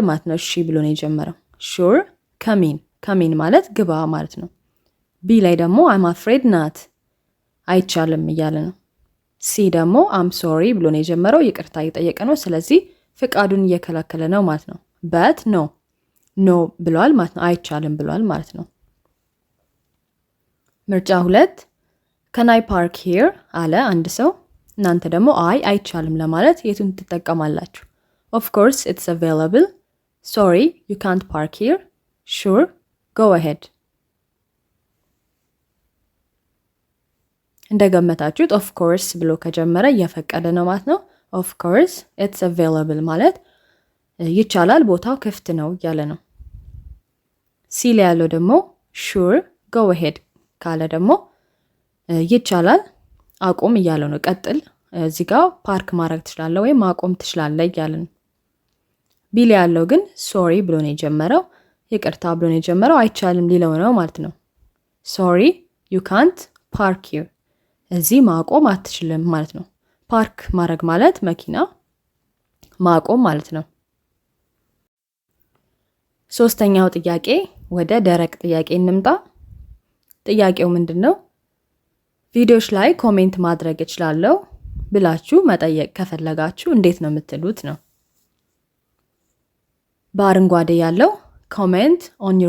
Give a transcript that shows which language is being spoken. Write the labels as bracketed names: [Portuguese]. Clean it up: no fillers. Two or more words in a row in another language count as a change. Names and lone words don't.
[Amharic] ማለት ነው። እሺ ብሎ ነው የጀመረው። [English] sure come in [Amharic] ማለት ግባ ማለት ነው። ቢ ላይ ደግሞ [English] I'm afraid not [Amharic] አይቻልም እያለ ነው። ሲ ደግሞ [English] I'm sorry [Amharic] ብሎ ነው የጀመረው፣ ይቅርታ እየጠየቀ ነው። ስለዚህ ፍቃዱን እየከለከለ ነው ማለት ነው። [English] but no [Amharic] ብሏል ማለት ነው። አይቻልም ብሏል ማለት ነው። ምርጫ 2 [English] can I park here [Amharic] አለ አንድ ሰው። እናንተ ደግሞ አይቻልም ለማለት የቱን ትጠቀማላችሁ? [English] of course it's available, sorry you can't park here, sure go ahead። እንደገመታችሁት of course [Amharic] ብሎ ከጀመረ እየፈቀደ ነው ማለት ነው። [English] of course it's [Amharic] available ማለት ይቻላል፣ ቦታው ክፍት ነው እያለ ነው። ሲ ላይ ያለው ደግሞ [English] sure go ahead [Amharic] ካለ ደግሞ ይቻላል አቁም እያለው ነው። ቀጥል፣ እዚህ ጋር ፓርክ ማድረግ ትችላለህ ወይም ማቆም ትችላለህ እያለ ነው። ቢ ላይ ያለው ግን ሶሪ ብሎ ነው የጀመረው፣ ይቅርታ ብሎ ነው የጀመረው፣ አይቻልም ሊለው ነው ማለት ነው። ሶሪ [English] you can't park here፣ [Amharic] እዚህ ማቆም አትችልም ማለት ነው። ፓርክ ማድረግ ማለት መኪና ማቆም ማለት ነው። ሶስተኛው ጥያቄ ወደ ደረቅ ጥያቄ እንምጣ። ጥያቄው ምንድነው? ቪዲዮዎች ላይ ኮሜንት ማድረግ እችላለሁ ብላችሁ መጠየቅ ከፈለጋችሁ እንዴት ነው የምትሉት ነው። በአረንጓዴ ያለው [English] comment on your